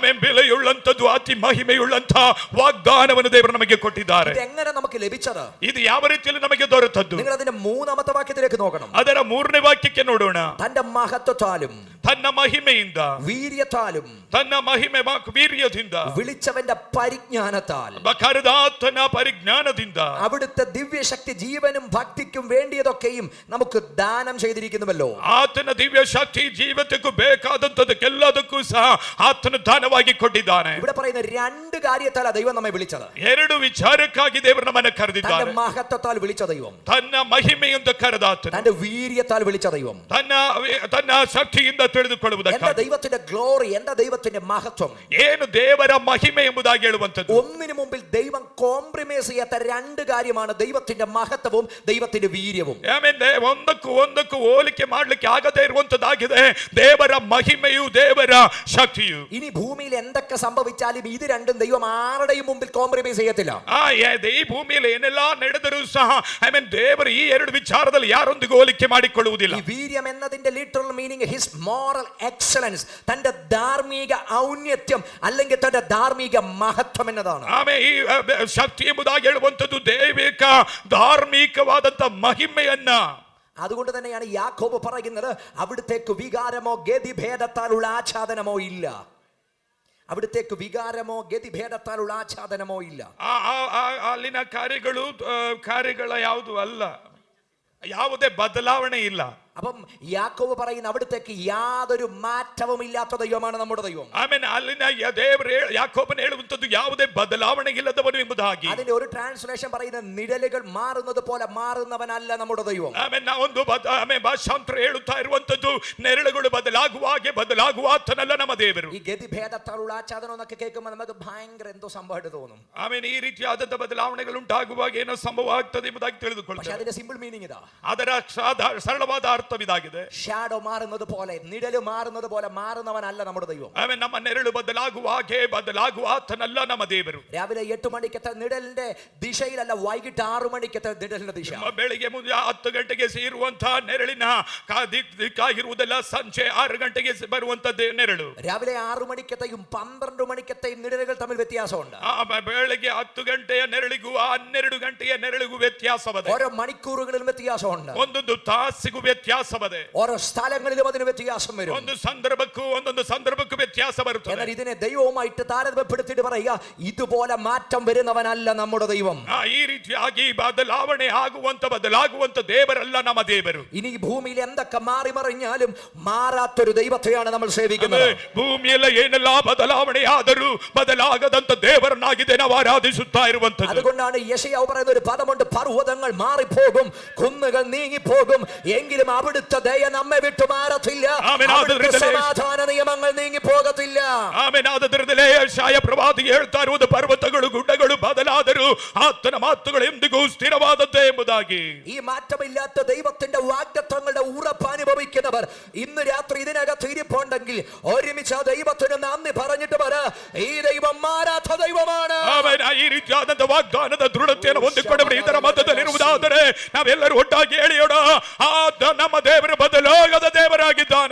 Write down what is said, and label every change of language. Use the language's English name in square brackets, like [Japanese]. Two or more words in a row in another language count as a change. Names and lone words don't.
[Kannada] ಆಮೇಲೆ ಬೆಲೆಯುಳ್ಳಂತದ್ದು ಅತಿ ಮಹಿಮೆಯುಳ್ಳಂತ ವಾಗ್ದಾನವನ್ನು ದೇವರು ನಮಗೆ ಕೊಟ್ಟಿದ್ದಾರೆ. [Malayalam] എങ്ങനെ നമുക്ക് നമുക്ക് ലഭിച്ചത്? [Kannada] ಇದು ಯಾವ ರೀತಿಯಲ್ಲಿ ನಮಗೆ ದೊರೆತದ್ದು? [Malayalam] നിങ്ങൾ അതിന്റെ മൂന്നാമത്തെ വാക്യത്തിലേക്ക് നോക്കണം. [Kannada] ಅದರ 3ನೇ ವಾಕ್ಯಕ್ಕೆ ನೋಡೋಣ. [Malayalam] തന്റെ മഹത്വത്താലും [Kannada] ತನ್ನ ಮಹಿಮೆಯಿಂದ, [Malayalam] വീര്യത്താലും, [Kannada] ತನ್ನ ಮಹಿಮೆ ವೀರ್ಯದಿಂದ, [Malayalam] വിളിച്ചവന്റെ പരിജ്ഞാനത്താൽ, കരുതാത്തന പരിജ്ഞാനದಿಂದ, അവിടുത്തെ ദിവ്യശക്തി ജീവനും ഭക്തിക്കും വേണ്ടിയതൊക്കെയും നമുക്ക് ദാനം ചെയ്തിരിക്കുന്നുവല്ലോ. [Kannada] ಆತನ ದಿವ್ಯ ಶಕ್ತಿ ಜೀವಿತಕ್ಕೂ ಬೇಕಾದಂತದಕ್ಕೆಲ್ಲದಕ್ಕೂ ಸಹ ಆತನು ದಾನವಾಗಿ ಕೊಟ್ಟಿದ್ದಾನೆ. [Malayalam] ഇവിടെ പറയുന്ന രണ്ട് കാര്യത്താലാണ് ദൈവം നമ്മെ വിളിച്ചത്. [Kannada] 2 ವಿಚಾರಕ್ಕಾಗಿ ದೇವರು ನಮ್ಮನ್ನು ಕರೆದಿದ್ದಾನೆ. [Malayalam] തന്റെ മഹത്വത്താൽ വിളിച്ച ദൈവം, [Kannada] ತನ್ನ ಮಹಿಮೆಯಿಂದ ಕರೆದಾತನು, [Malayalam] തന്റെ വീര്യത്താൽ വിളിച്ച ദൈവം, [Kannada] ತನ್ನ ಶಕ್ತಿಯಿಂದ ತಿಳಿದುಕೊಳ್ಳುವುದಕ್ಕಾಗಿ. [Malayalam] എന്റെ ദൈവത്തിന്റെ ഗ്ലോറി, എന്റെ ദൈവത്തിന്റെ മഹത്വം, [Kannada] ಏನು ದೇವರ ಮಹಿಮೆ ಎಂಬುದಾಗಿ ಹೇಳುವಂತದ್ದು. [Malayalam] ഒന്നിനു മുമ്പിൽ ദൈവം കോംപ്രമൈസ് ചെയ്യാത്ത രണ്ട് കാര്യമാണ് ദൈവത്തിന്റെ മഹത്വവും ദൈവത്തിന്റെ വീര്യവും. [Kannada] ಆಮೇಲೆ ಒಂದಕ್ಕೂ ಹೋಲಿಕೆ ಮಾಡಲಿಕ್ಕೆ ಆಗದೇ ಇರುವಂತದ್ದಾಗಿದೆ ದೇವರ ಮಹಿಮೆಯು, ದೇವರ ಶಕ್ತಿಯು. [Malayalam] ഇനി ഭൂമിയിൽ എന്തൊക്കെ സംഭവിച്ചാലും ഇത് രണ്ടും ദൈവം ആരുടെയും മുമ്പിൽ കോംപ്രമൈസ് ചെയ്യത്തില്ല. [Kannada] ಈ ಭೂಮಿಯಲ್ಲಿ ಏನೆಲ್ಲ ನಡೆದರೂ ಸಹ ದೇವರು ಈ 2 ವಿಚಾರದಲ್ಲಿ ಯಾರೊಂದಿಗೂ ಹೋಲಿಕೆ ಮಾಡಿಕೊಳ್ಳುವುದಿಲ್ಲ. [Malayalam] ഈ വീര്യം എന്നതിന്റെ [English] literal meaning his moral excellence, [Malayalam] തന്റെ ധാർമ്മിക ഔന്നത്യം അല്ലെങ്കിൽ തന്റെ ധാർമ്മിക മഹത്വം എന്നതാണ്. ഈ ശക്തി [Kannada] ಎಂಬುದಾಗಿ ಹೇಳುವಂತದ್ದು ದೈವಿಕ ಧಾರ್ಮಿಕವಾದಂತ ಮಹಿಮೆಯನ್ನ. [Malayalam] അതുകൊണ്ട് തന്നെയാണ് യാക്കോബ് പറയുന്നത്, അവിടുത്തേക്ക് വികാരമോ ഗതിഭേദത്താലുള്ള ആച്ഛാദനമോ ഇല്ല. അവിടുത്തേക്ക് വികാരമോ ഗതിഭേദത്താലുള്ള ആച്ഛാദനമോ ഇല്ല. [Kannada] ಅಲ್ಲಿನ ಕಾರ್ಯಗಳ ಯಾವುದು ಅಲ್ಲ, ಯಾವುದೇ ಬದಲಾವಣೆ ಇಲ್ಲ. [Malayalam] അപ്പം യാക്കോബ് പറയുന്ന അവിടുത്തേക്ക് യാതൊരു മാറ്റവും ഇല്ലാത്ത ദൈവമാണ് നമ്മുടെ ദൈവം. [Kannada] ಆಮೆನ್. ಅಲ್ಲಿನ ಯಾಕೋಬನು ಹೇಳುವಂತದ್ದು ಯಾವುದೇ ಬದಲಾವಣೆ ಇಲ್ಲದವನು ಎಂಬುದಾಗಿ. [Malayalam] അതിന്റെ ഒരു ട്രാൻസ്ലേഷൻ പറയുന്ന നിഴലുകൾ മാറുന്നത് പോലെ മാറുന്നവനല്ല നമ്മുടെ ദൈവം. [Kannada] ಆಮೆನ್. ಒಂದು ಭಾಷಾಂತರ ಹೇಳುತ್ತಾ ಇರುವಂತದ್ದು ನೆರಳುಗಳು ಬದಲಾಗುವ ಹಾಗೆ ಬದಲಾಗುವ ಆತನಲ್ಲ ನಮ್ಮ ದೇವರು. [Malayalam] ഈ ഗതിഭേദത്താലുള്ള ആച്ഛാദനം എന്നൊക്കെ കേൾക്കുമ്പോൾ നമുക്ക് ഭയങ്കര എന്തോ സംഭവമായിട്ട് തോന്നും. [Kannada] ಆಮೆನ್. ಈ ರೀತಿಯಾದಂತ ಬದಲಾವಣೆಗಳು ಉಂಟಾಗುವಾಗ ಏನೋ ಸಂಭವ ಆಗ್ತದೆ ಎಂಬುದಾಗಿ ತಿಳಿದುಕೊಳ್ಳುತ್ತಾರೆ. [Malayalam] പക്ഷേ അതിന്റെ [English] simple meaning [Malayalam] ഇതാ, [Kannada] ಅದರ ಸರಳವಾದ ಅರ್ಥವಿದಾಗಿದೆ. [Malayalam] ഷാഡോ മാറുന്നത് പോലെ, നിഴല് മാറുന്നത് പോലെ മാറുന്നവനല്ല നമ്മുടെ ദൈവം. [Kannada] ಆಮೆನ್. ನಮ್ಮ ನೆರಳು ಬದಲಾಗುವ ಹಾಗೆ ಬದಲಾಗುವ ಆತನಲ್ಲ ನಮ್ಮ ದೇವರು. [Malayalam] രാവിലെ 8 മണിക്കത്തെ നിഴലിന്റെ ദിശയിലല്ല, വൈകിട്ട് 6 മണിക്കത്തെ നിഴലിന്റെ ദിശ. [Kannada] ಬೆಳಿಗ್ಗೆ ಮುಂದೆ 10 ಗಂಟೆಗೆ ಸೇರುವಂತಹ ನೆರಳಿನ ದಿಕ್ಕಾಗಿರುವುದಲ್ಲ, ಸಂಜೆ 6 ಗಂಟೆಗೆ ಬರುವಂತದ್ದು ನೆರಳು. [Malayalam] രാവിലെ 6 മണിക്കത്തെയും 12 മണിക്കത്തെയും നിഴലുകൾ തമ്മിൽ വ്യത്യാസമുണ്ട്. [Kannada] ಬೆಳಗ್ಗೆ 10 ಗಂಟೆಯ ನೆರಳಿಗೂ 12 ಗಂಟೆಯ ನೆರಳಿಗೂ ವ್ಯತ್ಯಾಸವಿದೆ. [Malayalam] ഓരോ മണിക്കൂറുകളിലും വ്യത്യാസമുണ്ട്. [Kannada] ಒಂದೊಂದು ತಾಸಿಗೂ ವ್ಯತ್ಯಾಸವಿದೆ. [Malayalam] ഓരോ സ്ഥലങ്ങളിലും അതിന് വ്യത്യാസം വരും. [Kannada] ಒಂದು ಒಂದೊಂದು ಸಂದರ್ಭಕ್ಕೂ ವ್ಯತ್ಯಾಸ ಬರುತ್ತದೆ. [Malayalam] എന്നാൽ ഇതിനെ ദൈവവുമായിട്ട് താരതമ്യപ്പെടുത്തിയിട്ട് പറയുക, ഇതുപോലെ മാറ്റം വരുന്നവനല്ല നമ്മുടെ ദൈവം. [Kannada] ಈ ರೀತಿಯಾಗಿ ಬದಲಾಗುವಂತ ದೇವರಲ್ಲ ನಮ್ಮ ದೇವರು. [Malayalam] ഇനി ഈ ഭൂമിയിൽ എന്തൊക്കെ മാറി മറിഞ്ഞാലും മാറാത്തൊരു ദൈവത്തെയാണ് നമ്മൾ സേവിക്കുന്നത്. [Kannada] ಭೂಮಿಯಲ್ಲ ಏನೆಲ್ಲ ಬದಲಾವಣೆ ಆದರೂ ಬದಲಾಗದಂತ ದೇವರನ್ನಾಗಿದೆ ನಾವು ಆರಾಧಿಸುತ್ತಾ ಇರುವಂತದ್ದು. [Malayalam] അതുകൊണ്ടാണ് യെശയ്യാവ് പറയുന്ന ഒരു പദമുണ്ട്, പർവ്വതങ്ങൾ മാറിപ്പോകും, കുന്നുകൾ നീങ്ങിപ്പോകും, എങ്കിലും അവിടുത്തെ ദയ നമ്മെ വിട്ടു മാറത്തില്ല, സമാധാന നിയമങ്ങൾ നീങ്ങി പോകത്തില്ല. [Kannada] ಆಮೆನಾದರದಲ್ಲೇ ಯೆಶಾಯ ಪ್ರವಾದಿ ಹೇಳ್ತಾ ಇರುವುದು, ಪರ್ವತಗಳು ಗುಡ್ಡಗಳು ಬದಲಾದರೂ ಆತನ ಮಾತುಗಳು ಎಂದಿಗೂ ಸ್ಥಿರವಾದದ್ದೇ ಎಂಬುದಾಗಿ. [Malayalam] ഈ മാറ്റമില്ലാത്ത ദൈവത്തിന്റെ വാഗ്ദത്തങ്ങളുടെ ഉറപ്പ് അനുഭവിക്കുന്നവർ ഇന്ന് രാത്രി ഇതിനകത്ത് ഇരിപ്പുണ്ടെങ്കിൽ ഒരുമിച്ച് ആ ദൈവത്തിന് നന്ദി പറഞ്ഞിട്ട് പറ, ഈ ദൈവം മാറാത്ത ദൈവമാണ്. [Kannada] ಈ ರೀತಿಯಾದಂತ ವಾಗ್ದಾನದ ದೃಢತೆಯನ್ನು ಹೊಂದಿಕೊಂಡವರು ಇದರ ಮಧ್ಯದಲ್ಲಿರುವುದಾದರೆ ನಾವೆಲ್ಲರೂ ಒಟ್ಟಾಗಿ ಹೇಳಿಯೋಣ, ನಮ್ಮ ದೇವರು ಬದಲಾಗದ ದೇವರಾಗಿದ್ದಾನೆ.